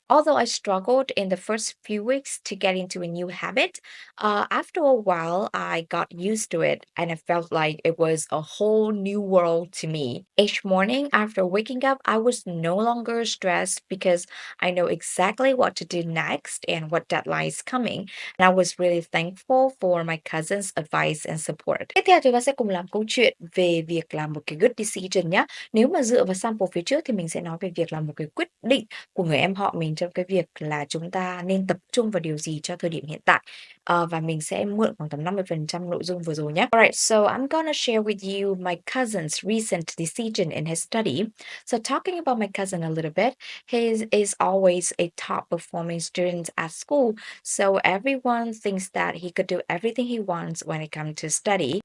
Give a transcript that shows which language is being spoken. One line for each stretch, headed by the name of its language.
English: Although I struggled in the first few weeks to get into a new habit, after a while I got used to it and I felt like it was a whole new world to me. Each morning after waking up, I was no longer stressed because I know exactly what to do next and what deadline is coming. And I was really thankful for my cousin's advice and support.
Vietnamese: Tiếp theo chúng ta sẽ cùng làm câu chuyện về việc làm một cái
English: good decision
Vietnamese: nhé. Nếu mà dựa vào sample phía trước thì mình sẽ nói về việc là một cái quyết định của người em họ mình trong cái việc là chúng ta nên tập trung vào điều gì cho thời điểm hiện tại. Và mình sẽ mượn khoảng tầm 50% nội dung vừa rồi nhé.
English: Alright, so I'm gonna share with you my cousin's recent decision in his study. So talking about my cousin a little bit, he is always a top performing student at school. So everyone thinks that he could do everything he wants when it comes to study.